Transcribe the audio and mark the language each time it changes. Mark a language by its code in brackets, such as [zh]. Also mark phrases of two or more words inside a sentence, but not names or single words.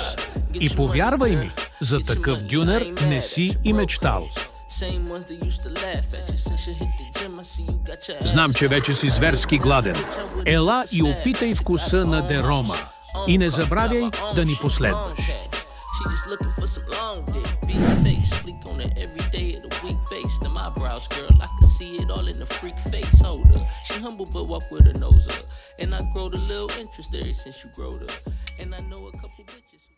[bg] И повярвай ми, за такъв дюнер не си и мечтал. Знам, че вече си зверски гладен. Ела и опитай вкуса на Де Рома. И не забравяй да ни последваш. [en] She just looking for some long dick, big face, fleek on it every day of the week base. Them eyebrows, girl, I can see it all in the freak face. Hold up, she humble but walk with her nose up. And I growed a little interest there since you growed up. And I know a couple bitches.